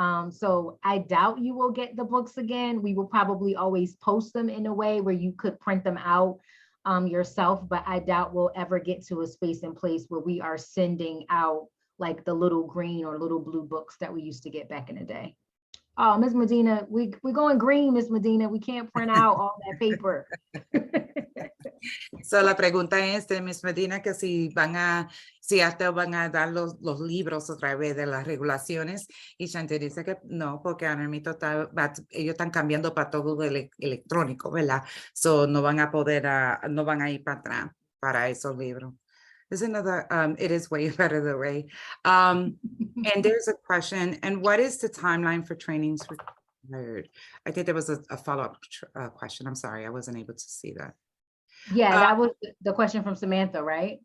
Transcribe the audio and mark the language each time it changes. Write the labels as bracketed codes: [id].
[en] So I doubt you will get the books again. We will probably always post them in a way where you could print them out yourself, but I doubt we'll ever get to a space and place where we are sending out like the little green or little blue books that we used to get back in the day. Oh, Ms. Medina, we're going green, Ms. Medina. We can't print out all that paper. [es] So la pregunta es de Ms. Medina que si hasta van a dar los libros otra vez de las regulaciones, y Shanti dice que no, porque ahora mismo ellos están cambiando para todo electrónico, ¿verdad? So no van a poder, no van a ir para atrás para esos libros. [en] There's another, it is way better the way. And there's a question, and what is the timeline for trainings required? I think there was a follow-up question. I'm sorry, I wasn't able to see that. Yeah, that was the question from Samantha, right?